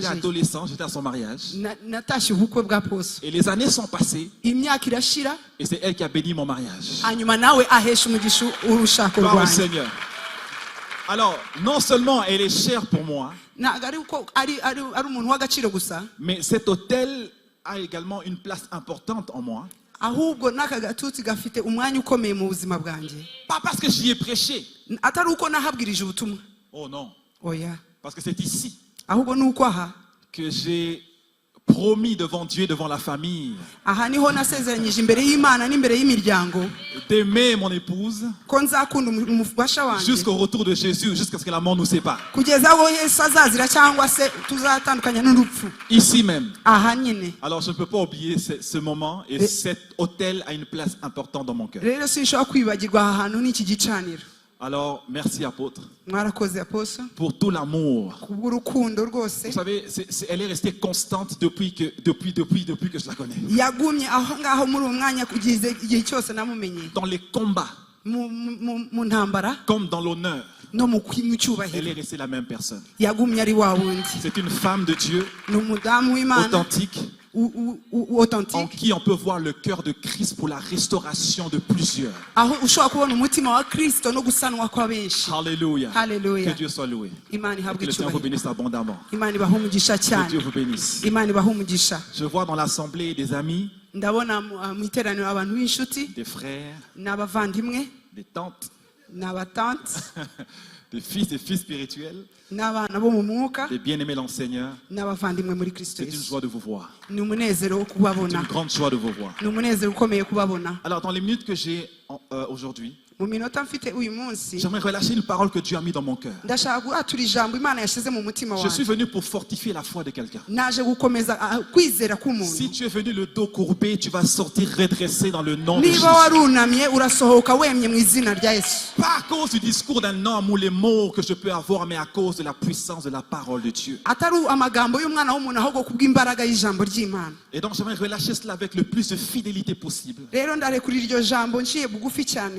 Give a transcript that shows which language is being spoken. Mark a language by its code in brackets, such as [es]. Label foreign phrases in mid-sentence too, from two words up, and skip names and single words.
[fr] J'étais adolescent, j'étais à son mariage. [rw] Natashye ubukwe bwa Apostle. [fr] Et les années sont passées [rw] Imyaka irashira [fr] et c'est elle qui a béni mon mariage. [rw] hanyuma nawe ahesha umugisha urushako [fr] Gloire au [rw] rwanjye. [fr] Seigneur. Alors, non seulement elle est chère pour moi, [rw] Ntabwo ari uko ari umuntu w'agaciro gusa, [fr] mais cet hôtel a également une place importante en moi. [rw] ahubwo n'aka gatuti gafite umwanya ukomeye mu buzima bwanjye. [fr] Pas parce que j'y ai prêché. [rw] Atari uko nahabwirije ubutumwa. [fr] Oh non. [rw] Oya. [fr] Parce que c'est ici [rw] Ahubwo ni uko aha. [fr] que j'ai promis devant Dieu, devant la famille, [rw] Aha niho nasezeranyije imbere y'Imana n'imbere y'imiryango [fr] d'aimer mon épouse [rw] ko nzakunda umufasha wanjye [fr] jusqu'au retour de Jésus, jusqu'à ce que la mort nous sépare. [rw] kugeza aho Yesu azazira cyangwa se tuzatandukanya n'urupfu. [fr] Ici même. [rw] Aha nyine. [fr] Alors je ne peux pas oublier ce moment et cet hôtel a une place importante dans mon cœur. [rw] Rero sinshobora kwibagirwa aha hantu n'iki gicaniro. [fr] Alors merci apôtre [rw] Mwarakoze Apostle [fr] pour tout l'amour. [rw] kubw'urukundo rwose. [fr] Vous savez, elle est restée constante depuis que je la connais. [rw] Yagumye aho ngaho muri uwo mwanya kugeza igihe cyose namumenye. [fr] Dans les combats, [rw] mu ntambara [fr] comme dans l'honneur, [rw] no mu [fr] elle [rw] cyubahiro [fr] est restée la même personne. [rw] yagumye ari wa wundi. [fr] C'est une femme de Dieu, [rw] Ni umudamu w'Imana [fr] authentique, en authentique, qui on peut voir le cœur de Christ pour la restauration de plusieurs. [rw] aho ushobora kubona umutima wa Kristo no gusanwa kwa benshi. [fr] Alléluia. [rw] Hallelujah. [fr] Que Dieu soit loué. [rw] Imana [fr] Que [rw] ihabwe [fr] le Seigneur vous [rw] icyubahiro. [fr] bénisse abondamment. [rw] Imana ibahe umugisha [fr] Que [rw] cyane. [fr] Dieu vous bénisse. [rw] Imana ibahe umugisha. [fr] Je vois dans l'assemblée des amis, [rw] Ndabona mu iteraniro abantu b'inshuti [fr] des frères, [rw] n'abavandimwe [fr] des tantes, [rw] n'abatante [fr] des fils spirituels, [rw] n'abana bo mu mwuka [fr] des bien-aimés dans le Seigneur. [rw] n'abavandimwe muri Kristo [fr] C'est une [rw] Yesu. [fr] joie de vous voir. [rw] Ni umunezero wo [fr] C'est [rw] kubabona. [fr] une grande joie de vous voir. [rw] Ni umunezero ukomeye kubabona. [fr] Alors, dans les minutes que j'ai aujourd'hui, [rw] Mu minota mfite uyu munsi [fr] j'aimerais relâcher une parole que Dieu a mis dans mon cœur. [rw] ndashaka guhatura ijambo Imana yashyize mu mutima [fr] Je suis [rw] wanjye. [fr] venu pour fortifier la foi de quelqu'un. [rw] Naje gukomeza kwizera [fr] Si [rw] k'umuntu. [fr] tu es venu le dos courbé, tu vas sortir redressé dans le nom de Jésus. [rw] Niba warunamye urasohoka wemye mu izina rya Yesu. [fr] Pas à cause du discours d'un homme ou les mots que je peux avoir, mais à cause de la puissance de la parole de Dieu. [rw] Atari amagambo y'umwana w'umuntu ahubwo kubw'imbaraga y'ijambo ry'Imana. [fr] Et donc j'aimerais relâcher cela avec le plus de fidélité possible. [rw] Rero ndarekurira iryo jambo nciye bugufi cyane